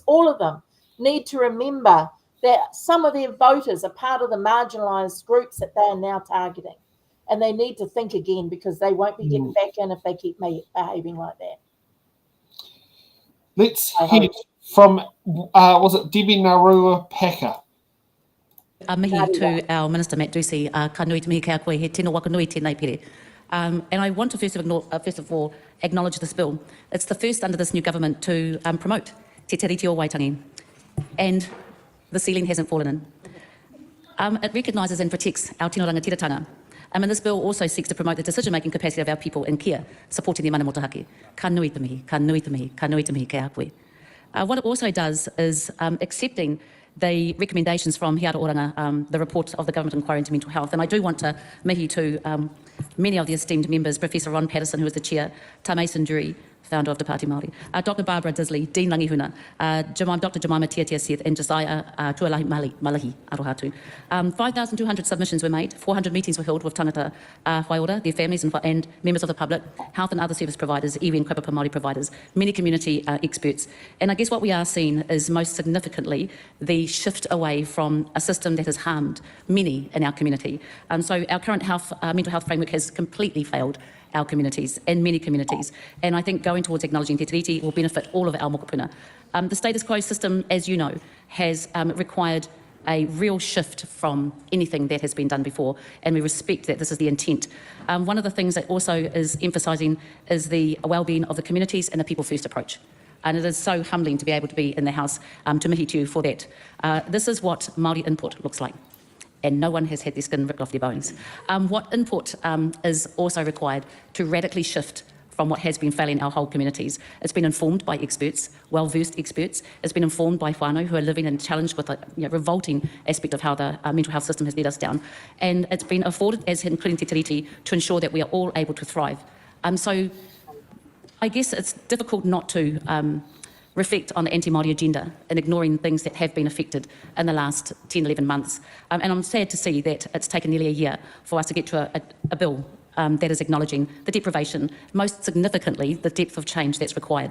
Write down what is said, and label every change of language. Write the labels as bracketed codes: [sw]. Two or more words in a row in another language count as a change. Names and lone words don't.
[en] All of them need to remember that some of their voters are part of the marginalised groups that they are now targeting. And they need to think again because they won't be getting back in if they keep behaving like that. Let's hear from, was it Debbie Narua Packer? [mi] Mihi [en] to our Minister [mi] Matt Ducey, ka nui te mihi kia koe, he tino waka nui tēnei pere. [en] And I want to first of all acknowledge this bill. It's the first under this new government to promote [mi] te tiriti o Waitangi, [en] and the ceiling hasn't fallen in. It recognises and protects our [mi] tino rangatiratanga. [en] And this bill also seeks to promote the decision-making capacity of our people in care, supporting their [mi] mana motahaki. Ka nui te mihi, ka nui te mihi, ka nui te mihi kia koe. [en] What it also does is accepting the recommendations from Hiara Oranga, the report of the Government Inquiry into Mental Health. And I do want to mihi to many of the esteemed members, Professor Ron Patterson, who is the chair, Ta Mason Drury, founder of Te Pāti Māori, Dr. Barbara Disley, Dean Langihuna, Dr. Jemima Tiatia Seth, and Josiah Tualahi Malahi Arohatu. 5,200 submissions were made, 400 meetings were held with [mi] tangata whaiora, [en] their families and members of the public, health and other service providers, iwi and [mi] kaupapa Māori [en] providers, many community experts. And I guess what we are seeing is most significantly the shift away from a system that has harmed many in our community. So our current mental health framework has completely failed our communities and many communities. And I think going towards acknowledging [mi] te tiriti [en] will benefit all of our mokopuna. The status quo system, as you know, has required a real shift from anything that has been done before, and we respect that this is the intent. One of the things that also is emphasising is the well-being of the communities and the people-first approach. And it is so humbling to be able to be in the House to mihi to you for that. This is what Māori input looks like. And no one has had their skin ripped off their bones. What input is also required to radically shift from what has been failing our whole communities. It's been informed by experts, well-versed experts. It's been informed by whānau who are living and challenged with a revolting aspect of how the mental health system has led us down. And it's been afforded, as including [mi] te tiriti, [en] to ensure that we are all able to thrive. So I guess it's difficult not to reflect on the anti-Māori agenda and ignoring things that have been affected in the last 10, 11 months. And I'm sad to see that it's taken nearly a year for us to get to a bill that is acknowledging the deprivation, most significantly the depth of change that's required.